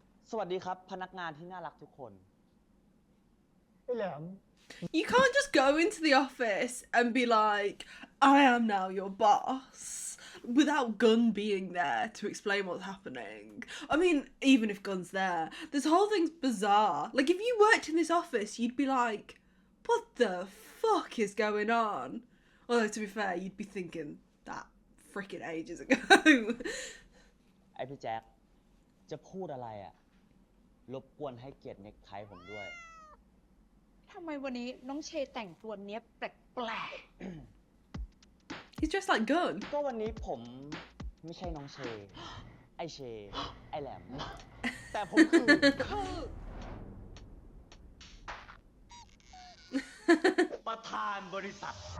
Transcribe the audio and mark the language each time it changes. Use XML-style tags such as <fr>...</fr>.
<th>สวัสดีครับ พนักงานที่น่ารักทุกคน</th> <en>You can't just go into the office and be like, I am now your boss, without Gun being there to explain what's happening. I mean, even if Gun's there, this whole thing's bizarre. Like, if you worked in this office, you'd be like, what the fuck is going on? Although, to be fair, you'd be thinking that freaking ages ago.</en> <th>ไอพี่แจ็ค จะพูดอะไรอ่ะ รบกวนให้เกียรติเน็กไทผมด้วย ท ทำไมวันนี้น้องเชแต่งตัวเนี้ยแปลก</th> <en>He's dressed like Gun.</en> <th>ก็วันนี้ผมไม่ใช่น้องเช ไอเช ไอแหลม แต่ผมคือ ประธานบริษัท</th>